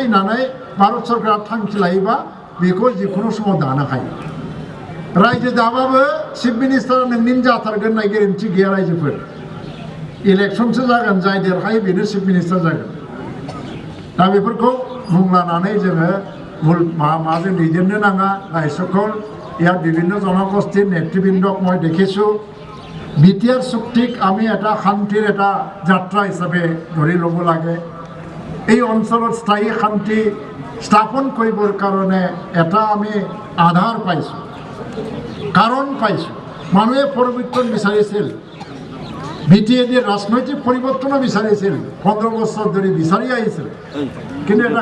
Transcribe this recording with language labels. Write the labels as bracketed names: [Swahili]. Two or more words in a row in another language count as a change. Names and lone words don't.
[Bodo] होननानै भारत सरकारा थांखि लायोबा बेखौ जिखुनु समाव दानो हायो रायजो दाबाबो चिफ मिनिस्टारा नोंनिनो जाथारगोन होननाय गेरेन्थि गैया रायजोफोर इलेक्सनसो जागोन जाय देरहायो बेनो [English] chief minister [Bodo] जागोन दा बेफोरखौ बुंलानानै जोङो মাঝে दैदेननो नाङा [Assamese] ৰাইজসকল ইয়াত বিভিন্ন জনগোষ্ঠীৰ নেতৃবৃন্দক মই দেখিছোঁ বিটিআৰ চুক্তিক আমি এটা শান্তিৰ এটা যাত্ৰা হিচাপে ধৰি ল'ব লাগে এই অঞ্চলত স্থায়ী শান্তি স্থাপন কৰিবৰ কাৰণে এটা আমি আধাৰ পাইছোঁ কাৰণ পাইছোঁ মানুহে পৰিৱৰ্তন বিচাৰিছিল বিটিএডিৰ ৰাজনৈতিক পৰিৱৰ্তনো বিচাৰিছিল 15 বছৰ ধৰি বিচাৰি আহিছিল কিন্তু এটা